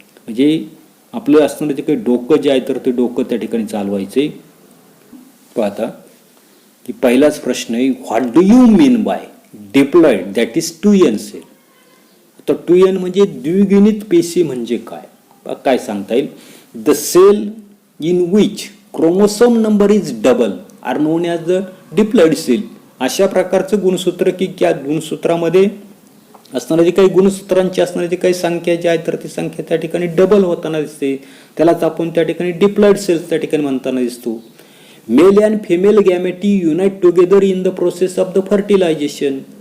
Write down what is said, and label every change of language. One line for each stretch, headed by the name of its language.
Marathi: म्हणजे आपलं असताना जे काही डोकं जे आहे तर ते डोकं त्या ठिकाणी चालवायचे. पाहता की पहिलाच प्रश्न आहे,
English: What do you mean by diploid that is 2n cell.
Marathi: तर 2n म्हणजे द्विगुणित पेशी म्हणजे काय, काय सांगता येईल.
English: The cell in which chromosome number is double are known as the diploid cell.
Marathi: अशा प्रकारचं गुणसूत्र की त्या गुणसूत्रामध्ये असणारी काही गुणसूत्रांची असणारी काही संख्या जी आहे तर ती संख्या त्या ठिकाणी डबल होताना दिसते, त्यालाच आपण त्या ठिकाणी डिप्लॉइड सेल्स त्या ठिकाणी म्हणताना दिसतो.
English: Male and female gamete unite together in the process of the fertilization.